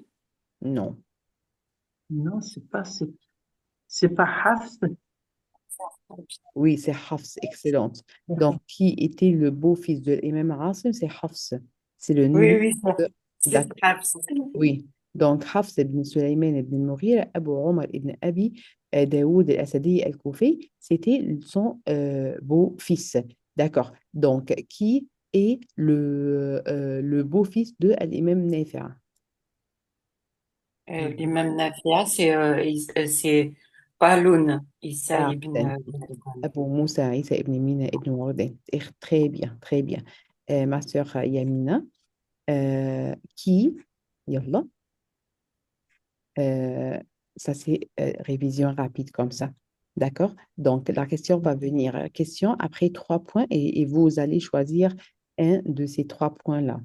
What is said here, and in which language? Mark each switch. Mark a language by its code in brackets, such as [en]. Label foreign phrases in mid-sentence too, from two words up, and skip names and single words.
[fr] Non. Non, c'est pas Hafs. Oui, c'est Hafs, excellente. Donc, qui était le beau-fils de l'imam Asim? C'est Hafs. C'est le nom Oui, oui, de... c'est D'accord. Hafs. Oui. Donc, Hafs ibn Sulaiman ibn Mughira, Abu Omar ibn Abi Daoud al-Asadi al-Koufi, c'était son beau-fils. D'accord. Donc, qui est le beau-fils de l'imam Nafi'? L'imam Nafia, c'est Qaloun, Issa Ah, ibn Qaloun. Abu Moussa Isa ibn Mina ibn Wardan. Très bien, très bien. Ma sœur Yamina, qui, yallah, euh, ça c'est révision rapide comme ça. D'accord? Donc, la question va venir. Question après 3 points et vous allez choisir un de ces 3 points-là.